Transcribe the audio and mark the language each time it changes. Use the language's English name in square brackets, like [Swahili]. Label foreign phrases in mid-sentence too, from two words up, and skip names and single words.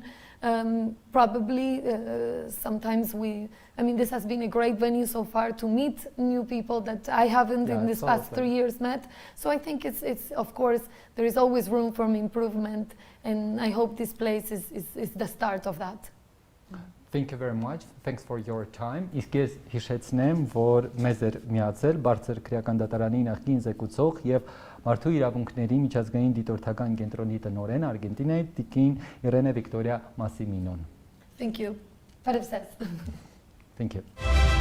[English] Probably sometimes this has been a great venue so far to meet new people that I haven't in this past 3 years met. So I think it's of course, there is always room for improvement, and I hope this place is the start of that. Thank you very much. Thanks for your time. [Armenian] Իսկ ես հիշեցնեմ, որ մեզ էր միացել Բարձր քրեական դատարանի նախկին զեկուցող եւ Մարդու իրավունքների միջազգային դիտորդական կենտրոնի տնօրեն Արգենտինայի տիկին Irene Victoria Massimino. [English] Thank you. Thank you.